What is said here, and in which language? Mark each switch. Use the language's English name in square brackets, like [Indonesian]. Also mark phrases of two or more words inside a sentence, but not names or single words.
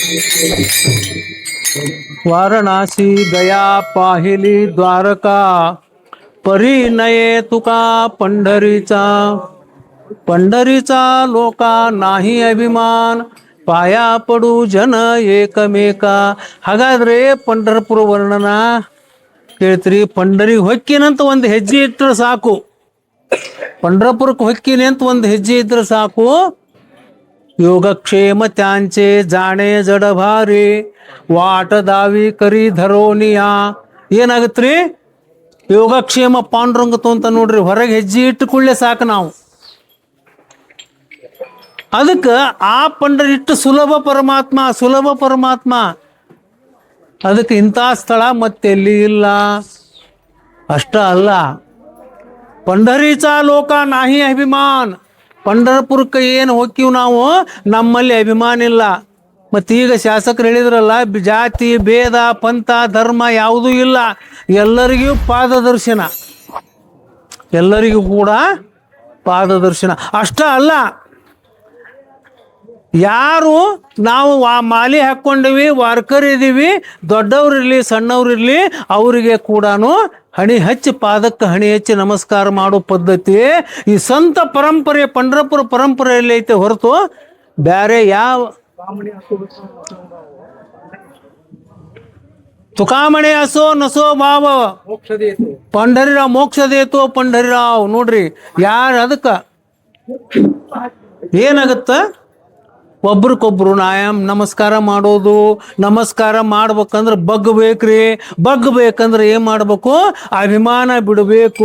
[Marathi] वाराणसी गया पाहिली द्वारका, परिणये तुका पंढरीचा. पंढरीचा लोका नाही अभिमान, पाया पडू जन ಏಕಮೇಕ. [Kannada] ಹಾಗಾದ್ರೆ ಪಂಢರಪುರ ವರ್ಣನ ಕೇಳ್ತೀರಿ. ಪಂಢರಿಗೆ ಹೊಕ್ಕಿನಂತ ಒಂದು ಹೆಜ್ಜೆ ಇಟ್ಟರೆ ಸಾಕು, पंढरपूरಕ್ಕೆ ಹೊಕ್ಕಿನಿ ಅಂತ ಒಂದು ಹೆಜ್ಜೆ ಇದ್ರೆ ಸಾಕು, [Marathi] योगक्षेम त्यांचे जाणे जड भारी, वाट दावी करी धरोनिया. [Kannada] ಏನಾಗತ್ರಿ? ಯೋಗಕ್ಷೇಮ ಪಾಂಡುರಂಗತು ಅಂತ ನೋಡ್ರಿ, ಹೊರಗೆ ಹೆಜ್ಜೆ ಇಟ್ಟು ಕೂಡಲೇ ಸಾಕು ನಾವು. ಅದಕ್ಕೆ ಆ ಪಂಡರಿಟ್ಟು ಸುಲಭ ಪರಮಾತ್ಮ, ಸುಲಭ ಪರಮಾತ್ಮ. ಅದಕ್ಕೆ ಇಂಥ ಸ್ಥಳ ಮತ್ತೆಲ್ಲಿ ಇಲ್ಲ. ಅಷ್ಟ ಅಲ್ಲ, [Marathi] पंढरीचा लोका नाही ಅಭಿಮಾನ. [Kannada] पंढरपूरಕ್ಕೆ ಏನು ಹೋಗ್ತೀವಿ ನಾವು, ನಮ್ಮಲ್ಲಿ ಅಭಿಮಾನ ಇಲ್ಲ. ಮತ್ತೀಗ ಶಾಸಕರು ಹೇಳಿದ್ರಲ್ಲ, ಜಾತಿ ಭೇದ ಪಂಥ ಧರ್ಮ ಯಾವುದೂ ಇಲ್ಲ, ಎಲ್ಲರಿಗೂ ಪಾದದರ್ಶನ, ಎಲ್ಲರಿಗೂ ಕೂಡ ಪಾದದರ್ಶನ. ಅಷ್ಟ ಅಲ್ಲ, ಯಾರು ನಾವು ಮಾಲಿ ಹಾಕ್ಕೊಂಡಿವಿ, ವಾರ್ಕರ್ ಇದ್ದೀವಿ, ದೊಡ್ಡವ್ರಿರಲಿ ಸಣ್ಣವ್ರಿರಲಿ, ಅವರಿಗೆ ಕೂಡ ಹಣಿ ಹಚ್ಚಿ, ಪಾದಕ್ಕೆ ಹಣಿ ಹಚ್ಚಿ ನಮಸ್ಕಾರ ಮಾಡೋ ಪದ್ಧತಿ ಈ ಸಂತ ಪರಂಪರೆ, पंढरपूर ಪರಂಪರೆಯಲ್ಲಿ ಐತೆ ಹೊರತು ಬ್ಯಾರೆ ಯಾವ. [Marathi] ತುಕಾಮಣಿ असो नसो भाव, पंढरीराव मोक्ष देतो पंढरीराव. [Kannada] ನೋಡ್ರಿ ಯಾರು ಅದಕ್ಕೆ ಏನಾಗತ್ತ, ಒಬ್ರಿಗೊಬ್ರು ನಮಸ್ಕಾರ ಮಾಡೋದು. ನಮಸ್ಕಾರ ಮಾಡ್ಬೇಕಂದ್ರೆ ಬಗ್ಬೇಕ್ರಿ, ಬಗ್ಬೇಕಂದ್ರೆ ಏನ್ ಮಾಡ್ಬೇಕು, ಅಭಿಮಾನ ಬಿಡಬೇಕು.